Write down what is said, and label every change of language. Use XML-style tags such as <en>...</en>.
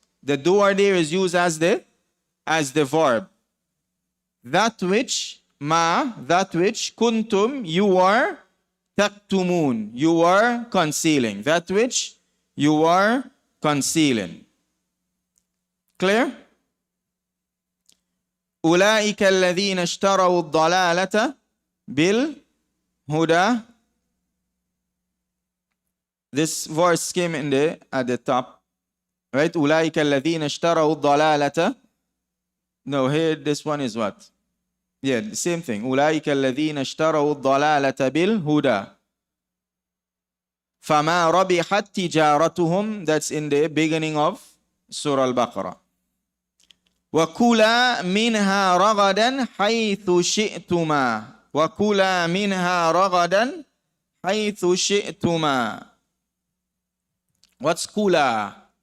<en>The doer there is used as the verb. That which kuntum, you are taktumun, you are concealing. That which you are concealing. Clear?</en> <ar>أولئك الذين اشتروا الضلالة بالهدى.</ar> <en>This verse came at the top. Right?</en> <ar>أولئك الذين اشتروا الضلالة.</ar> <en>No, here this one is what? Yeah, the same thing.</en> <ar>أولئك الذين اشتروا الضلالة بالهدى. فما ربحت تجارتهم.</ar> <en>That's in the beginning of Surah Al-Baqarah.</en> <ar>وَكُلَا مِنْهَا رَغَدًا حَيْثُ شِئْتُمَا. وَكُلَا مِنْهَا رَغَدًا حَيْثُ شِئْتُمَا.</ar> <en>What's kula?</en>